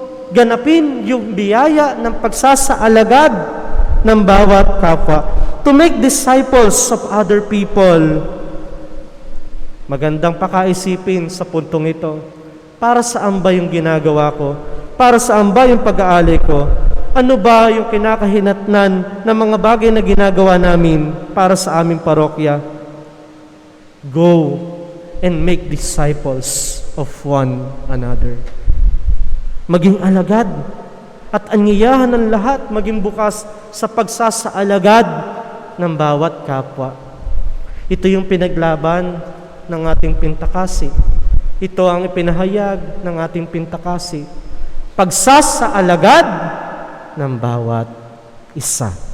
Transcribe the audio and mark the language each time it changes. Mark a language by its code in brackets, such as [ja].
[tl] Ganapin yung biyaya ng pagsasaalagad ng bawat kapwa. [en] To make disciples of other people. [tl] Magandang pakaisipin sa puntong ito. Para saan ba yung ginagawa ko? Para saan ba yung pag-aalay ko? Ano ba yung kinakahinatnan ng mga bagay na ginagawa namin para sa aming parokya? [en] Go and make disciples of one another. [tl] Maging alagad at anyayahan ng lahat maging bukas sa pagsasaalagad ng bawat kapwa. Ito yung pinaglaban ng ating Pintakasi. Ito ang ipinahayag ng ating Pintakasi. Pagsasaalagad ng bawat isa.